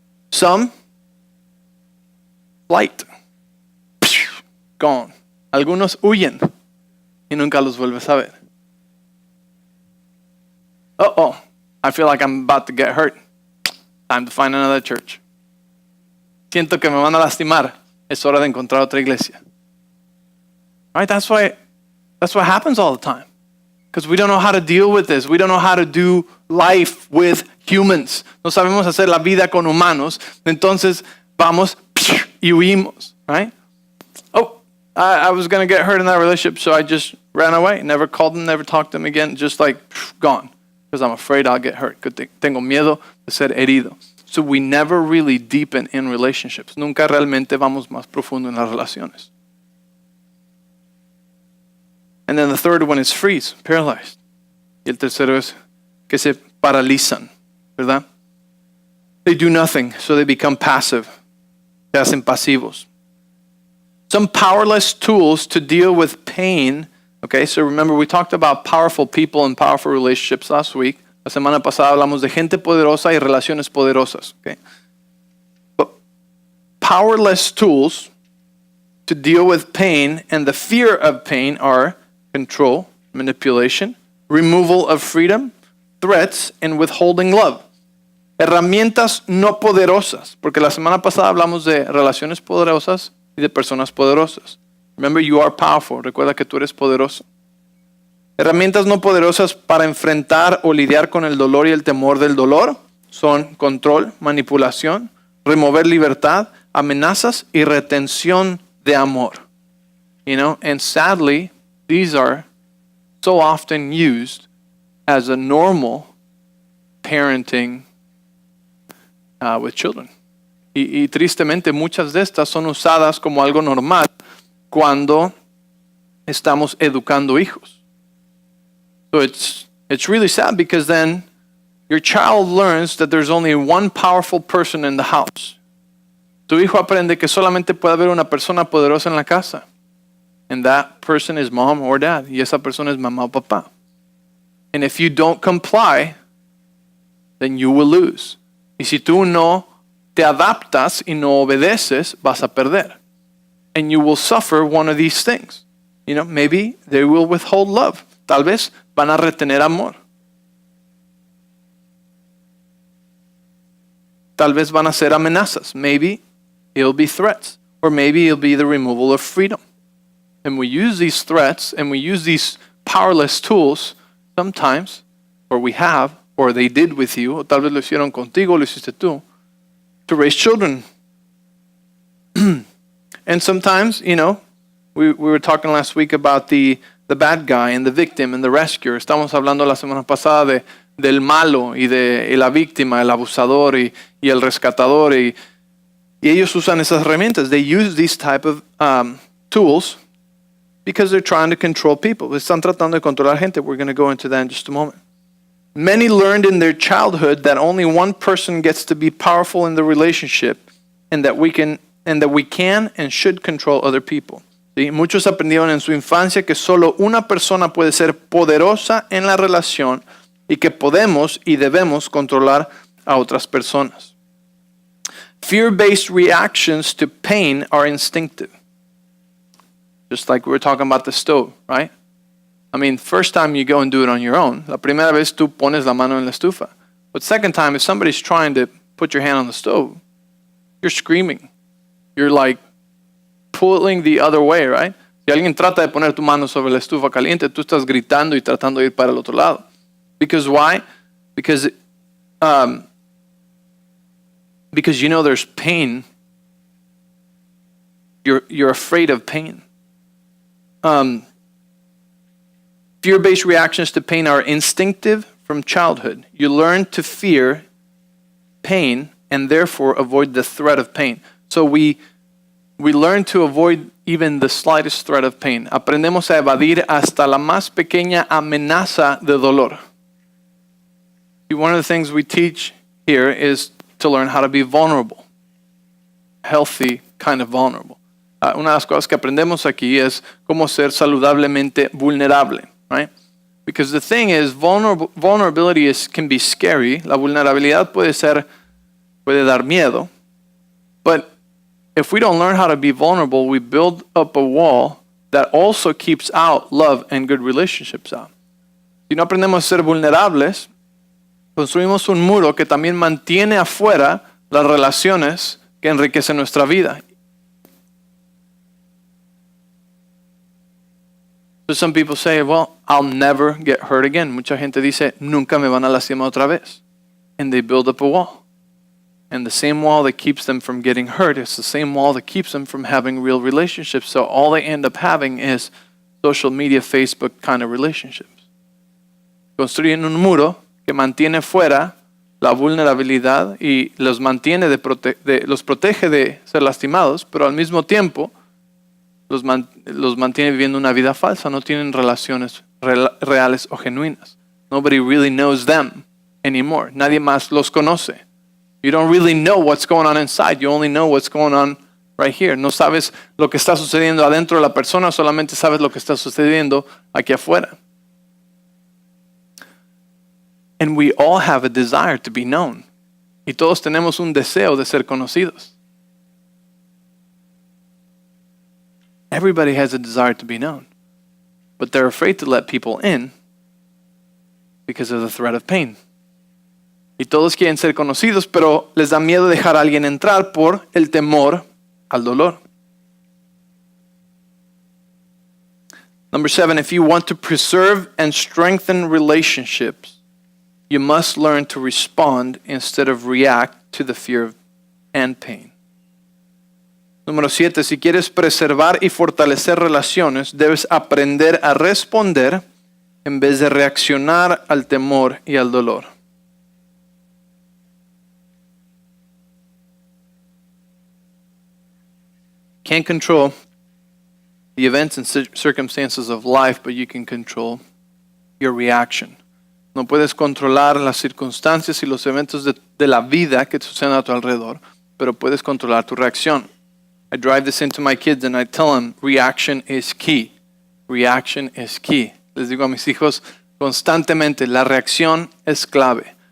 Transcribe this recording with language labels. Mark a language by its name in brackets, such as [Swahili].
[English] Some flight. Gone. [Spanish] Algunos huyen y nunca los vuelves a ver. [English] I feel like I'm about to get hurt. Time to find another church. [Spanish] Siento que me van a lastimar. Es hora de encontrar otra iglesia. [English] Right? That's what happens all the time. Because we don't know how to deal with this. We don't know how to do life with humans. [Spanish] No sabemos hacer la vida con humanos. Entonces vamos y huimos. [English] Right? I was going to get hurt in that relationship, so I just ran away. Never called them, never talked to them again. Just like, gone. Because I'm afraid I'll get hurt. [Spanish] Tengo miedo de ser herido. [English] So we never really deepen in relationships. [Spanish] Nunca realmente vamos más profundo en las relaciones. [English] And then the third one is freeze, paralyzed. [Spanish] Y el tercero es que se paralizan, ¿verdad? [English] They do nothing, so they become passive. [Spanish] Se hacen pasivos. [English] Some powerless tools to deal with pain. Okay, so remember we talked about powerful people and powerful relationships last week. [Spanish] La semana pasada hablamos de gente poderosa y relaciones poderosas. [English] Okay, but powerless tools to deal with pain and the fear of pain are control, manipulation, removal of freedom, threats, and withholding love. [Spanish] Herramientas no poderosas, porque la semana pasada hablamos de relaciones poderosas y de personas poderosas. [English] Remember, you are powerful. [Spanish] Recuerda que tú eres poderoso. Herramientas no poderosas para enfrentar o lidiar con el dolor y el temor del dolor son control, manipulación, remover libertad, amenazas y retención de amor. [English] You know, and sadly, these are so often used as a normal parenting with children. [Spanish] Y tristemente muchas de estas son usadas como algo normal cuando estamos educando hijos. [English] So it's really sad because then your child learns that there's only one powerful person in the house. [Spanish] Tu hijo aprende que solamente puede haber una persona poderosa en la casa. [English] And that person is mom or dad. [Spanish] Y esa persona es mamá o papá. [English] And if you don't comply, then you will lose. [Spanish] Y si tú no te adaptas y no obedeces, vas a perder. [English] And you will suffer one of these things. You know, maybe they will withhold love. [Spanish] Tal vez van a retener amor. Tal vez van a ser amenazas. [English] Maybe it'll be threats. Or maybe it'll be the removal of freedom. And we use these threats and we use these powerless tools sometimes, or we have, or they did with you, [Spanish] o tal vez lo hicieron contigo, lo hiciste tú, [English] to raise children. And sometimes, you know, we were talking last week about the bad guy and the victim and the rescuer. [Spanish] Estamos hablando la semana pasada del malo y de la víctima, el abusador y el rescatador. Y ellos usan esas herramientas. [English] They use these type of tools because they're trying to control people. [Spanish] Están tratando de controlar gente. [English] We're going to go into that in just a moment. Many learned in their childhood that only one person gets to be powerful in the relationship and that we can and should control other people. [Spanish] ¿Sí? Muchos aprendieron en su infancia que solo una persona puede ser poderosa en la relación y que podemos y debemos controlar a otras personas. [English] Fear-based reactions to pain are instinctive. Just like we were talking about the stove, right? I mean, first time you go and do it on your own. [Spanish] La primera vez tú pones la mano en la estufa. [English] But second time, if somebody's trying to put your hand on the stove, you're screaming. You're like pulling the other way, right? [Spanish] Si alguien trata de poner tu mano sobre la estufa caliente, tú estás gritando y tratando de ir para el otro lado. [English] Because why? Because you know there's pain. You're afraid of pain. Fear-based reactions to pain are instinctive from childhood. You learn to fear pain and therefore avoid the threat of pain. So we learn to avoid even the slightest threat of pain. [Spanish] Aprendemos a evadir hasta la más pequeña amenaza de dolor. [English] One of the things we teach here is to learn how to be vulnerable. Healthy kind of vulnerable. [Spanish] Una de las cosas que aprendemos aquí es cómo ser saludablemente vulnerable, right? [English] Because the thing is, vulnerability can be scary. [Spanish] La vulnerabilidad puede dar miedo. [English] But if we don't learn how to be vulnerable, we build up a wall that also keeps out love and good relationships out. [Spanish] Si no aprendemos a ser vulnerables, construimos un muro que también mantiene afuera las relaciones que enriquecen nuestra vida. [English] So some people say, well, I'll never get hurt again. [Spanish] Mucha gente dice, nunca me van a lastimar otra vez. [English] And they build up a wall. And the same wall that keeps them from getting hurt is the same wall that keeps them from having real relationships. So all they end up having is social media, Facebook kind of relationships. [Spanish] Construyen un muro que mantiene fuera la vulnerabilidad y los protege de ser lastimados, pero al mismo tiempo los mantiene viviendo una vida falsa. No tienen relaciones reales o genuinas. [English] Nobody really knows them anymore. [Spanish] Nadie más los conoce. [English] You don't really know what's going on inside. You only know what's going on right here. [Spanish] No sabes lo que está sucediendo adentro de la persona, solamente sabes lo que está sucediendo aquí afuera. [English] And we all have a desire to be known. [Spanish] Y todos tenemos un deseo de ser conocidos. [English] Everybody has a desire to be known, but they're afraid to let people in because of the threat of pain. [Spanish] Y todos quieren ser conocidos, pero les da miedo dejar a alguien entrar por el temor al dolor. [English] Number 7, if you want to preserve and strengthen relationships, you must learn to respond instead of react to the fear and pain. [Spanish] Número 7, si quieres preservar y fortalecer relaciones, debes aprender a responder en vez de reaccionar al temor y al dolor. [English] Can't control the events and circumstances of life, but you can control your reaction. [Spanish] No puedes controlar las circunstancias y los eventos de la vida que suceden a tu alrededor, pero puedes controlar tu reacción. [English] I drive this into my kids and I tell them, reaction is key. Reaction is key. [Spanish] Les digo a mis hijos constantemente, la reacción es clave.